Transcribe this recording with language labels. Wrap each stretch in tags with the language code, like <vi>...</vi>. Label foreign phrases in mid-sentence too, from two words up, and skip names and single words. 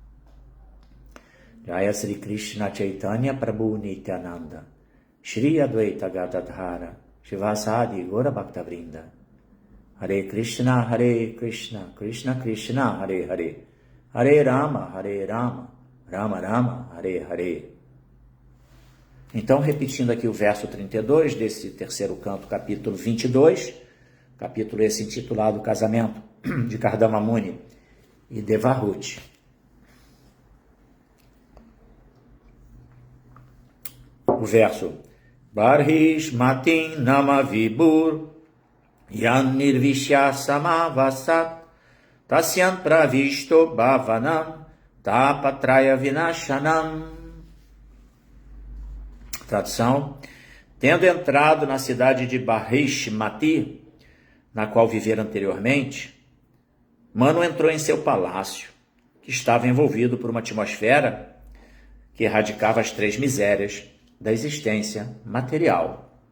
<sa>जय श्री कृष्ण चैतन्य प्रभु नित्यानन्द श्री अद्वैत गदाधर श्रीवासादि गौर भक्तवृन्द. हरे कृष्ण कृष्ण कृष्ण हरे हरे हरे राम राम राम हरे हरे.</sa> <pt>Então, repetindo aqui o verso 32 desse terceiro canto, capítulo 22, capítulo esse intitulado Casamento de Kardama Muni e Devahuti. O verso</pt> <sa>बर्हिष् मतीं नाम विभुर् यां निर्विश्य समावसत् तस्यां प्रविष्टो भवनं तापत्रय विनाशनम्.</sa> <pt>Tradução: tendo entrado na cidade de Barhish-mati, na qual vivera anteriormente, Manu entrou em seu palácio, que estava envolvido por uma atmosfera que erradicava as 3 misérias da existência material.</pt>